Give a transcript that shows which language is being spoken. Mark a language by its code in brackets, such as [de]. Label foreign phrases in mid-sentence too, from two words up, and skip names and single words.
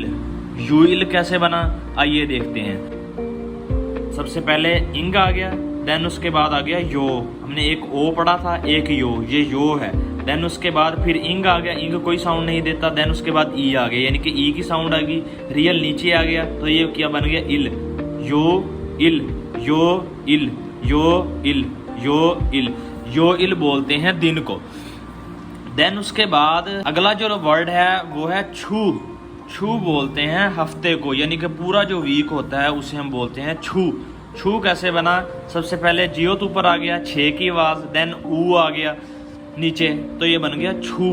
[ko] 요일 [hi] कैसे बना, आइए देखते हैं। सबसे पहले इंग आ गया, देन उसके बाद आ गया यो। हमने एक ओ पढ़ा था, एक यो, ये यो है। देन उसके बाद फिर इंग आ गया, इंग कोई साउंड नहीं देता। देन उसके बाद ई आ गया, यानी कि ई की साउंड आ गई, रियल नीचे आ गया, तो ये क्या बन गया? [ko] इल। 요일, 요일, 요일, 요일. 요일 [hi] बोलते हैं दिन को। देन उसके बाद अगला जो वर्ड है वो है छू। छू बोलते हैं हफ्ते को, यानी कि पूरा जो वीक होता है उसे हम बोलते हैं छू। छू कैसे बना? सबसे पहले जियोत ऊपर आ गया, छे की आवाज, देन ऊ आ गया नीचे, तो ये बन गया छू।